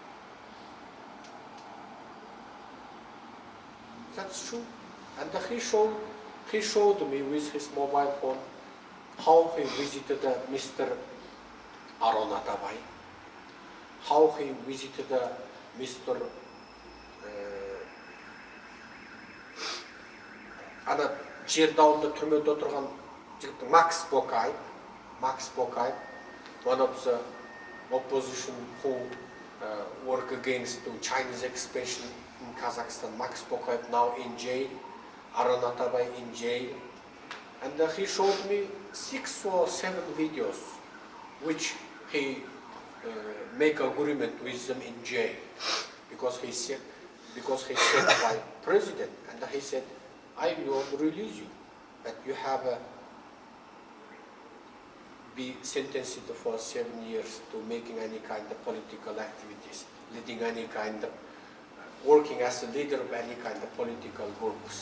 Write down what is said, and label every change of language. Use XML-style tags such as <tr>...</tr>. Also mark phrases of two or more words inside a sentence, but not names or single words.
<en>That's true. And he showed me with his mobile phone how he visited Mr. Aron Atabay, how he visited Mr.</en> <kk>Ана жерді ауылда түрмеде отырған жігіттің Макс Бокаев,</kk> <en>one of the opposition who work against the Chinese expansion in Kazakhstan. Max Bokayev now in jail, Aranatabai in jail. And he showed me 6 or 7 videos which he make agreement with them in jail because he said by president, and he said, I will release you, but you have be sentenced for 7 years to making any kind of political activities, leading any kind of working as a leader of any kind of political groups.</en>